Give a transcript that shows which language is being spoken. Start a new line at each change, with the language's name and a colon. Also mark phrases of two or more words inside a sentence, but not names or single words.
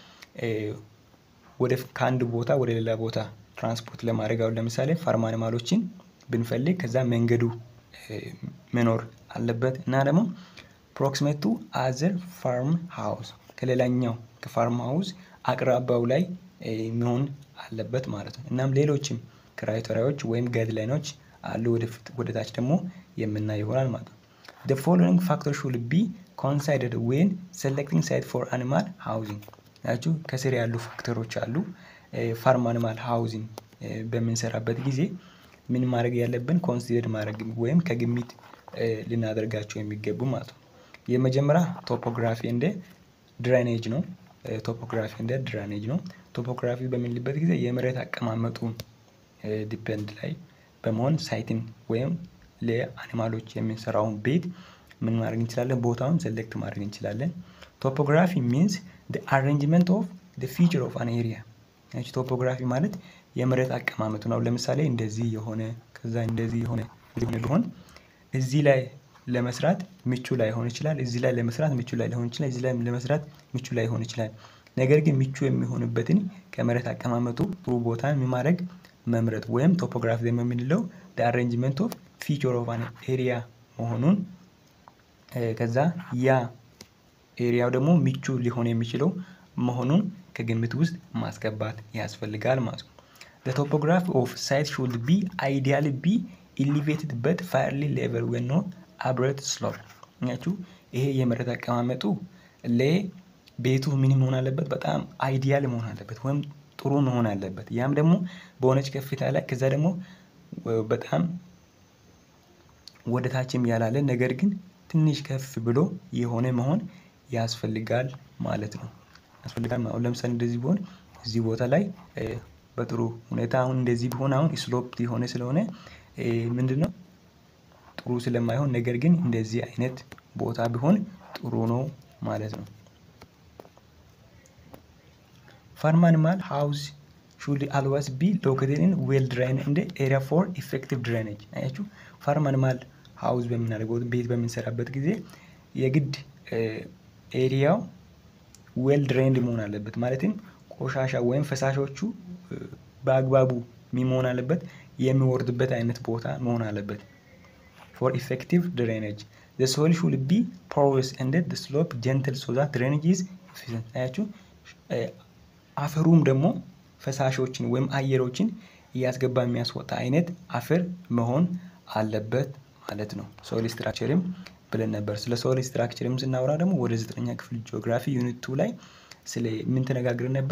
Amharic: ከአንድ ቦታ ወደ ሌላ ቦታ ትራንስፖርት ለማድረግ አሁን ለምሳሌ
English: farm animals
Amharic: ብንፈልግ ከዛ መንገዱ መኖር አለበት እና ደግሞ
English: proximate to other farm house
Amharic: ከሌላኛው ከፋርም ሃውስ አቅራባው ላይ መሆን አለበት ማለት ነው። እናም ሌሎችም ክራይቴሪያዎች ወይም ጋይድላይኖች አሉ ወደ ታች ደግሞ የምናይ ይሆናል ማለት ነው።
English: the following factors should be considered when selecting site for animal housing
Amharic: ያችሁ ከስር ያሉ ፋክተሮች አሉ።
English: farm animal housing
Amharic: በምንሰራበት ጊዜ ምን ማድረግ ያለብን ኮንሲደር ማድረግ ወይም ከግምት ልናደርጋቸው የሚገቡ ማለት ነው። የመጀመሪያ ቶፖግራፊ እንደ ድሬኔጅ ነው። ቶፖግራፊ እንደ ድሬኔጅ ነው። ቶፖግራፊ በምንልበት ጊዜ የመሬት አቀማመጡ ዲፔንድ ላይ በመሆን ሳይትን ወይም ለአኒማሎች የምንሰራውን ቤት ምን ማድረግ እንችላለን ቦታውን ሴሌክት ማድረግ እንችላለን።
English: topography means the arrangement of the feature of an area።
Amharic: እቺ ቶፖግራፊ ማለት የመሬት አቀማመጡ ነው። ለምሳሌ እንደዚህ የሆነ ከዛ እንደዚህ የሆነ ቢሆን እዚህ ላይ ለመስራት ምቹ ላይሆን ይችላል፣ እዚህ ላይ ለመስራት ምቹ ላይሆን ይችላል፣ እዚህ ላይ ለመስራት ምቹ ላይሆን ይችላል። ነገር ግን ምቹ የሚሆንበትን ከመሬት አቀማመጡ ጥሩ ቦታን ማድረግ መምረጥ ወይም ቶፖግራፊ የምንለው
English: the arrangement of feature of an area
Amharic: መሆኑን ከዛ ያ ኤሪያው ደግሞ ምቹ ሊሆን የሚችለው መሆኑን ከግምት ውስጥ ማስገባት ያስፈልጋል ማለት ነው።
English: the topography of site should be ideally be elevated but fairly level when not abrupt slope።
Amharic: ያችሁ ይሄ የመሬት አቀማመጡ ለቤቱ ምን መሆን አለበት በጣም አይዲያል መሆን አለበት ወይም ጥሩ መሆን አለበት። ያም ደግሞ በሆነች ከፍታ ላይ ከዛ ደግሞ በጣም ወደ ታችም ያላለ ነገር ግን ትንሽ ከፍ ብሎ የሆነ መሆን ያስፈልጋል ማለት ነው። አሁን ለምሳሌ እንደዚህ ቢሆን እዚህ ቦታ ላይ በጥሩ ሁኔታ አሁን እንደዚህ ቢሆን አሁን ስሎፕ የሆነ ስለሆነ ምንድነው ጥሩ ስለማይሆን ነገር ግን እንደዚህ አይነት ቦታ ቢሆን ጥሩ ነው ማለት ነው።
English: farm animal house should always be located in well drained and area for effective drainage።
Amharic: አያችሁ
English: farm animal house
Amharic: በምናደርገው ቤት በምንሰራበት ጊዜ የግድ ኤሪያው
English: well drained
Amharic: መሆን አለበት። ማለትም ቆሻሻ ወይም ፈሳሾቹ በአግባቡ መሆን አለበት፣ የሚወርድበት አይነት ቦታ መሆን አለበት።
English: for effective drainage the soil should be porous and the slope gentle so that drainage is efficient።
Amharic: አያችሁ አፈሩም ደግሞ ፈሳሾችን ወይም አየሮችን እያስገባ የሚያስወጣ አይነት አፈር መሆን አለበት ማለት ነው።
English: soil structure
Amharic: ብለን ነበር። ስለ
English: soil structure
Amharic: ስናወራ ደግሞ ወደ 9ኛ ክፍል ጂኦግራፊ ዩኒት 2 ላይ ስለ ምን ተነጋግረን ነበር?